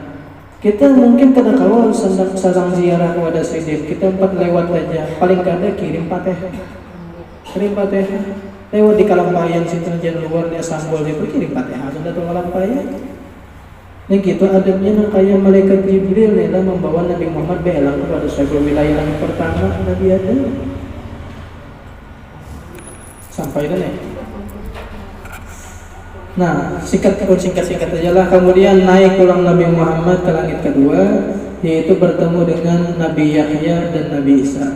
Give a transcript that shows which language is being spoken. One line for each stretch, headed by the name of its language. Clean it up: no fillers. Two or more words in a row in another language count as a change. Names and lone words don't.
Banjar: Kita mungkin kada kawa sarang ziarah kepada sidin. Kita empat lewat aja. Paling kada kirim Fatihah. Lewat di Kalampayan situ jalan luar dia Sanggul itu kirim Fatihah sudah tuh Kalampayan. Yang gitu adabnya nang kayak malaikat Jibril nih membawa Nabi Muhammad belang kepada
Arabic: صاحب الولاية
Banjar: yang pertama Nabi Adam. Sampai dah nih. Nah, singkat aja lah.
Indonesian: Kemudian naik pulang Nabi Muhammad ke langit kedua, yaitu bertemu dengan Nabi Yahya dan Nabi Isa.